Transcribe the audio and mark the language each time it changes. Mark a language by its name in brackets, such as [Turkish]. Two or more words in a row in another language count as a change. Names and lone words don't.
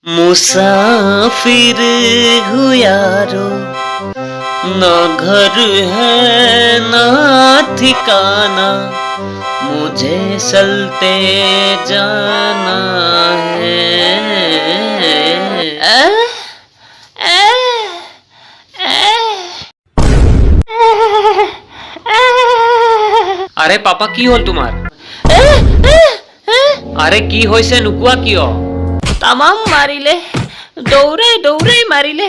[Hindi] मुसाफिर हूँ यारो, ना घर है ना ठिकाना, मुझे चलते जाना है। [Assamese] আরে পাপা কি হল তোমাৰ? আরে কি হৈছে নুকুয়া কিয়? তামাম মাৰিলে, দৌৰাই দৌৰাই মাৰিলে।